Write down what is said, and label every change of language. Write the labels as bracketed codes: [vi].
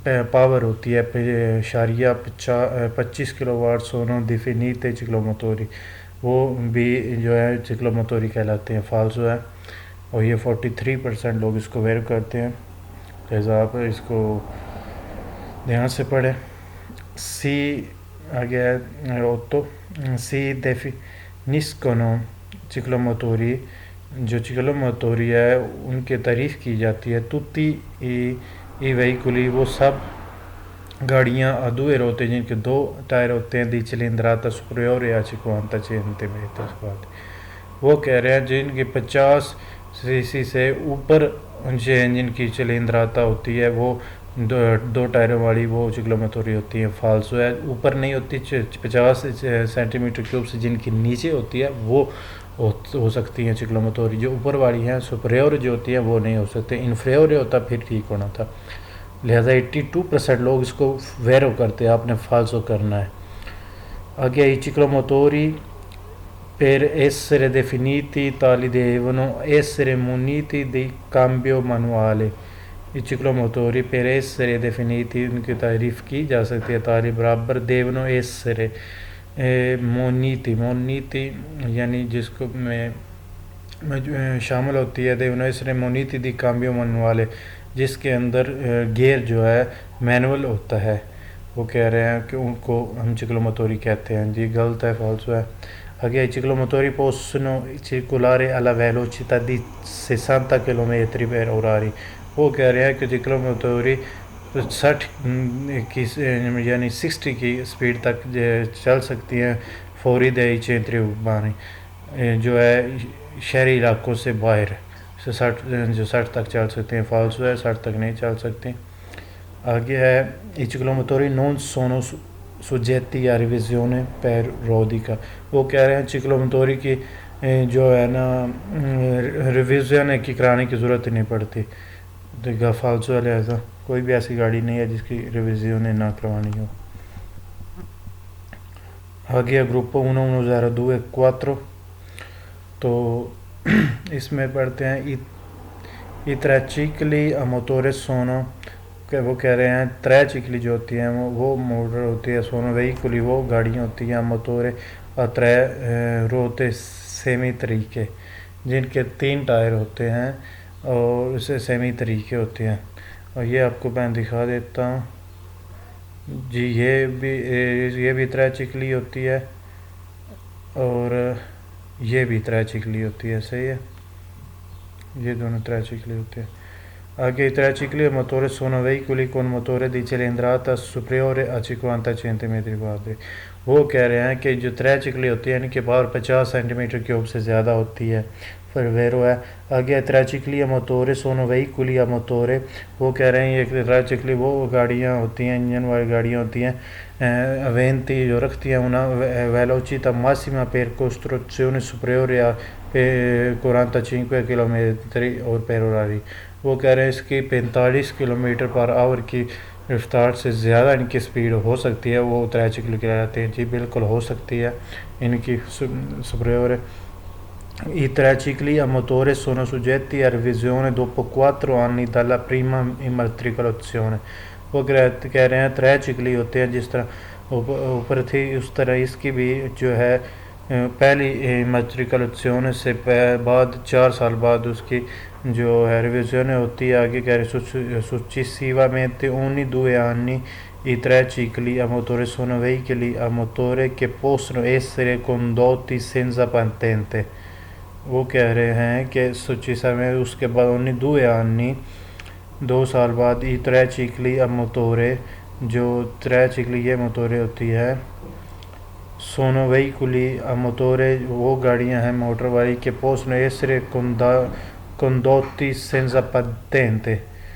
[ur] Power ہوتی ہے 25 کلو what. [it] sono definite ciclomotori، [ur] وہ بھی جو ہے چکلوموتوری کہلاتے ہیں، فالسو ہے، اور یہ 43% لوگ اس کو ویرو کرتے ہیں، لہذا آپ اس کو دھیان سے پڑھیں۔ سی آگے ہے 8، [it] si definiscono ciclomotori [ur] جو ciclo motori ہے ان کی تعریف کی جاتی ہے. [it] tutti i veicoli [ur] وہ سب گاڑیاں [it] a due ruote [ur] جن کے دو ٹائر ہوتے ہیں [it] di cilindrata superiore a 50 centimetri quadri. [ur] وہ کہہ رہے ہیں جن کی 50 cc سے اوپر جن کی چلندراتا ہوتی ہے وہ دو ٹائروں والی وہ ciclo motori ہوتی ہے. فالسو ہے اوپر نہیں ہوتی 50 سینٹی میٹر کیوب سے جن کی نیچے ہوتی ہے وہ ہو سکتی ہیں ciclo motori. جو اوپر والی ہیں سپریور جو ہوتی ہیں وہ نہیں ہو سکتے. انفریور ہوتا پھر ٹھیک ہونا تھا. لہذا 82% لوگ اس کو ویرو کرتے ہیں, آپ نے فالسو کرنا ہے. [it] آگے i ciclo motori per essere definiti tali devono essere muniti di cambio manuale. i ciclo motori per essere definiti [ur] ان کی تعریف کی جا سکتی ہے تالی برابر [it] devono essere muniti [ur] یعنی جس کو میں شامل ہوتی ہے [it] devono essere muniti di cambio manuale [ur] جس کے اندر گیئر جو ہے مینول ہوتا ہے. وہ کہہ رہے ہیں کہ ان کو ہم ciclo motori کہتے ہیں. جی غلط ہے, فالسو ہے. [it] Anche i ciclomotori possono circolare alla velocità di 60 km per orari. [ur] وہ کہہ رہے ہیں کہ ciclomotori 60 کی یعنی 60 کی سپیڈ تک چل سکتی ہیں فوری [it] dei centri urbani [ur] جو ہے شہری علاقوں سے باہر 60 تک چل سکتے ہیں. فالسو ہے, 60 تک نہیں چل سکتے. آگے ہے [it] i ciclomotori non sono soggetti a revisione periodica. [ur] وہ کہہ رہے ہیں ciclo motori کی جو ہے نا ریویژن کی کرانے کی ضرورت نہیں پڑتی. دیکھا فالسو ہے, لہذا کوئی بھی ایسی گاڑی نہیں ہے جس کی ریویژن نہ کروانی ہو. آگے گروپ 11024 تو اس میں پڑھتے ہیں [it] i tre cicli a motore sono [ur] کہ وہ کہہ رہے ہیں 3 چکلی جو ہوتی ہیں وہ موٹر ہوتی ہے. [it] sono veicoli [ur] وہ گاڑیاں ہوتی ہیں موٹورے [it] a 3 ruote [ur] سیمی طریقے جن کے 3 ٹائر ہوتے ہیں اور اسے سیمی طریقے ہوتے ہیں. اور یہ آپ کو میں دکھا دیتا ہوں. جی یہ بھی 3 چکلی ہوتی ہے اور یہ بھی 3 چکلی ہوتی ہے. صحیح ہے, یہ دونوں 3 چکلی ہوتے ہیں. [it] Anche i 3 cicli a motore sono veicoli con motore di cilindrata superiore a 50 centimetri quadri. [ur] وہ کہہ رہے ہیں کہ جو 3 چکلی ہوتی ہے ان کے پاور 50 سینٹی میٹر کیوب سے زیادہ ہوتی ہے. پھر ویرو ہے. [it] آگے 3 cicli a motore sono veicoli a motore. [ur] وہ کہہ رہے ہیں یہ 3 چکلی وہ گاڑیاں ہوتی ہیں انجن والی گاڑیاں ہوتی ہیں aventi جو رکھتی ہیں [it] una velocità massima per costruzione superiore a 45 km per orari. [ur] وہ کہہ رہے ہیں اس کی 45 کلومیٹر پر آور کی رفتار سے زیادہ ان کی سپیڈ ہو سکتی ہے. وہ 3 چکلی کہلاتے ہیں. جی بالکل ہو سکتی ہے ان کی سپریور. [it] I 3 cicli a motore sono soggetti a revisione dopo 4 anni dalla prima immatricolazione. [ur] وہ کہہ رہے ہیں 3 چکلی ہوتے ہیں جس طرح اوپر تھی اس طرح اس کی بھی جو ہے پہلی immatricolazione سے بعد 4 سال بعد اس کی جو ہے ریویژن ہوتی ہے. آگے کہہ رہے [it] successivamente ogni 2 anni i 3 cicli a motore sono veicoli a motore che possono essere condotti senza patente. [ur] وہ کہہ رہے ہیں کہ میں اس کے بعد [it] ogni 2 anni [ur] 2 سال بعد [it] i 3 cicli a motore [ur] جو 3 چکلی یہ موٹوریں ہوتی ہے [it] sono veicoli a motore [ur] وہ گاڑیاں ہیں موٹر والی [it] che possono essere condotti senza patente.